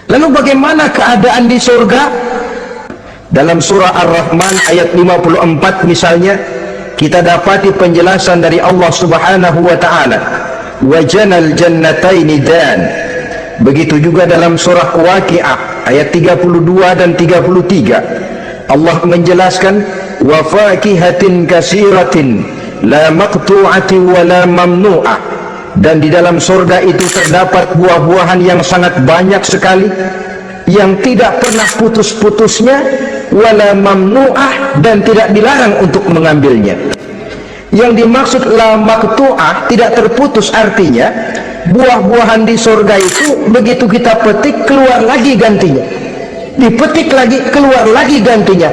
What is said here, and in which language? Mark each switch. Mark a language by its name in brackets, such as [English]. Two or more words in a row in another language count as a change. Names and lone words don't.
[Indonesian] bagaimana keadaan di surga? Dalam surah Ar-Rahman ayat 54 misalnya, kita dapati penjelasan dari Allah [Arabic] سبحانه وتعالى, وجنى الجنتين [Indonesian] dan. Begitu juga dalam surah Waqiah ayat 32 dan 33, Allah menjelaskan, [Arabic] وفاكهة كثيرة لا مقطوعة ولا ممنوعة. [Indonesian] Dan di dalam surga itu terdapat buah-buahan yang sangat banyak sekali, yang tidak pernah putus-putusnya, [Arabic] ولا ممنوعة, [Indonesian] dan tidak dilarang untuk mengambilnya. Yang dimaksud [Arabic] لا مقطوعة, [Indonesian] tidak terputus, artinya buah-buahan di surga itu begitu kita petik keluar lagi gantinya, dipetik lagi keluar lagi gantinya.